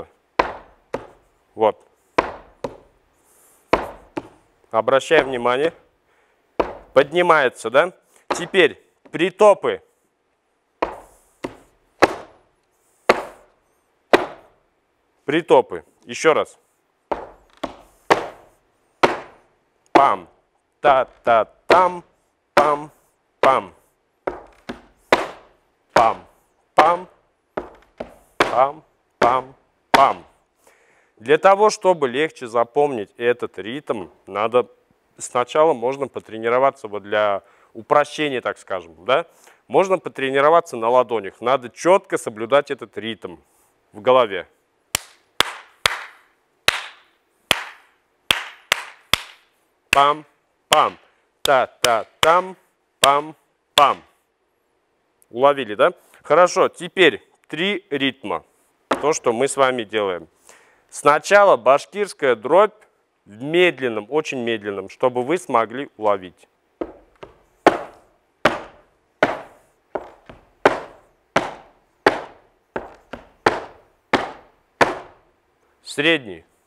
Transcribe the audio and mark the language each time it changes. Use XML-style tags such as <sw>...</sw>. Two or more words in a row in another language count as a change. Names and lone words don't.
<ru>Вот. Обращаем внимание. Поднимается, да? Теперь притопы. Притопы. Еще раз. Пам, та-та-там, пам, пам. Пам, пам, пам, пам, пам. Для того, чтобы легче запомнить этот ритм, надо сначала можно потренироваться вот для упрощения, так скажем, да? Можно потренироваться на ладонях. Надо четко соблюдать этот ритм в голове. Пам, пам, та-та-там, пам, пам. Уловили, да? Хорошо, теперь 3 ритма. То, что мы с вами делаем. Сначала башкирская дробь в медленном, очень медленном, чтобы вы смогли уловить. Средний.</ru>